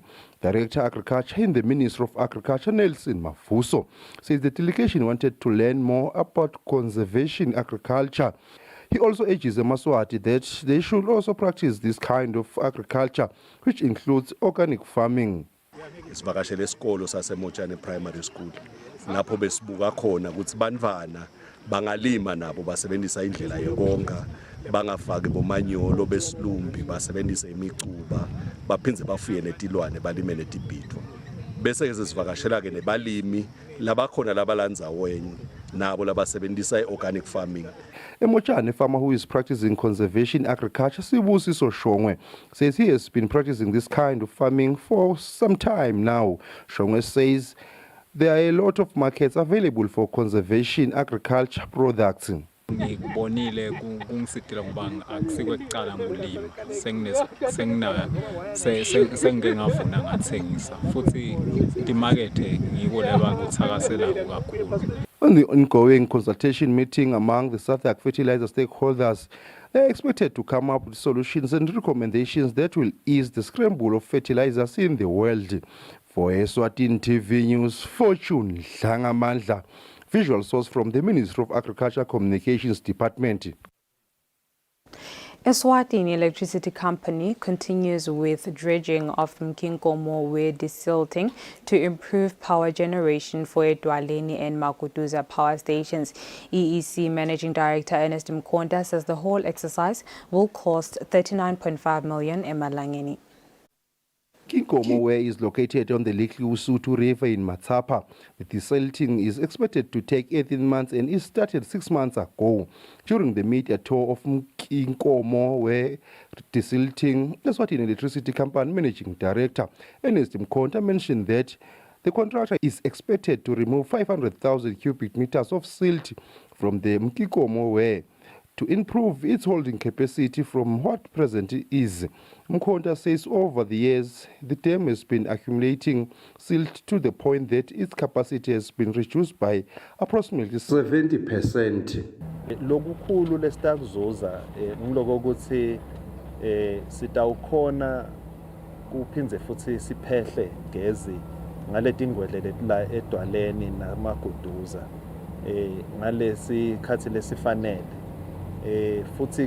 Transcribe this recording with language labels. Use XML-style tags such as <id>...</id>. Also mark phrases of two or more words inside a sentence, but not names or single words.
<en>Director Agriculture in the Ministry of Agriculture, Nelson Mavuso, says the delegation wanted to learn more about conservation agriculture. He also urges the Maswati that they should also practice this kind of agriculture, which includes organic farming.</en> <ss>Sivakashele esikolo saseMojane Primary School lapho besibuka khona ukuthi bantwana bangalima nabo basebenzisa indlela yokonga bangafaki bomanyolo besilumbi basebenzisa imicuba baphindze bafuye netilwane balime netibhidvo bese ke sivakashela ke nebalimi labakhona labalandzaweni nabo labasebenzisa</ss> <en>iorganic farming. A Mojane farmer who is practicing conservation agriculture, Sibusiso Shongwe, says he has been practicing this kind of farming for some time now. Shongwe says there are a lot of markets available for conservation agriculture products.</en> <ss>Ngikubonile kungisidila ngoba akusikwekucala ngulima sengike ngavuna ngathengisa futhi imakethe ngiko leba kuthakasela kakhulu.</ss> <en>On the ongoing consultation meeting among the South African fertilizer stakeholders, they are expected to come up with solutions and recommendations that will ease the scramble of fertilizers in the world. For Eswatini TV News, Fortune Dlangamandla. Visual source from the Ministry of Agriculture Communications Department. Eswatini Electricity Company continues with dredging of Mkinkomo desilting to improve power generation for Edwaleni and Makutuza power stations. EEC Managing Director Ernest Mkonda says the whole exercise will cost 39.5 million emalangeni. Kinkomo is located on the Lake Usutu River in Matsapa. The desilting is expected to take 18 months and it started 6 months ago. During the media tour of Kinkomo desilting, Eswatini Electricity Company Managing Director Ernest Mkonda mentioned that the contractor is expected to remove 500,000 cubic meters of silt from the Mkikomo to improve its holding capacity from what present is. Mkhonta says over the years, the dam has been accumulating silt to the point that its capacity has been reduced by approximately 70%.</en> <ss>Lokukhulu lesitakuzuza ngiloko ukuthi sitawukhona kuphindze futhi siphehle gezi ngaleti ngwedle la edwaleni namaguduza ngalesi khathi lesifanele futhi</ss>